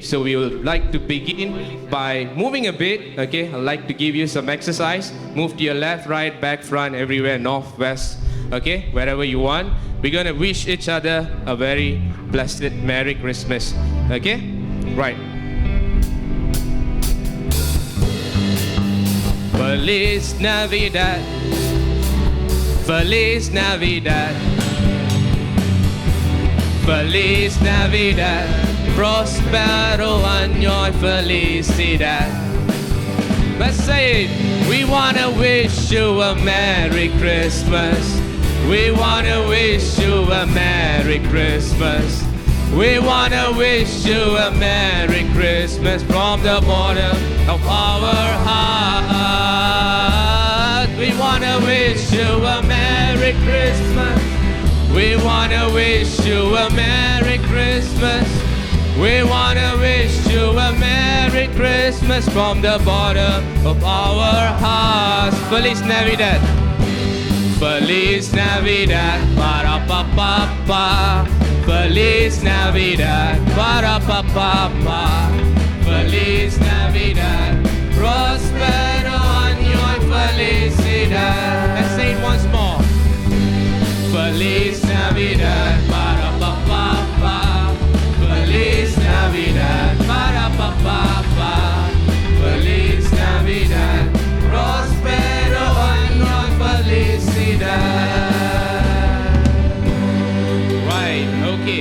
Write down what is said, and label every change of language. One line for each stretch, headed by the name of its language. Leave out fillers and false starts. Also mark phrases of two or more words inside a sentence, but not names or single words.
English: So we would like to begin by moving a bit. Okay. I'd like to give you some exercise. Move to your left, right, back, front, everywhere, north, west. Okay. Wherever you want. We're gonna wish each other a very blessed Merry Christmas. Okay. Right.
Spanish: Feliz Navidad, Feliz Navidad, Feliz Navidad, Prospero año y felicidad.
English: Let's say it. We wanna wish you a Merry Christmas. We wanna wish you a Merry Christmas. We wanna wish you a Merry Christmas from the bottom of our heart. We wanna wish you a Merry Christmas. We wanna wish you a Merry Christmas. We wanna wish you a Merry Christmas from the bottom of our hearts.
Spanish: Feliz Navidad. Feliz Navidad, para pa pa pa. Feliz Navidad, para pa pa pa. Feliz Navidad, prospero año y felicidad.
English: Let's say it once more.
Spanish: Feliz Navidad, para pa pa pa. Feliz Navidad, para pa pa pa. Feliz Navidad, prospero año y felicidad.
English: Right, okay.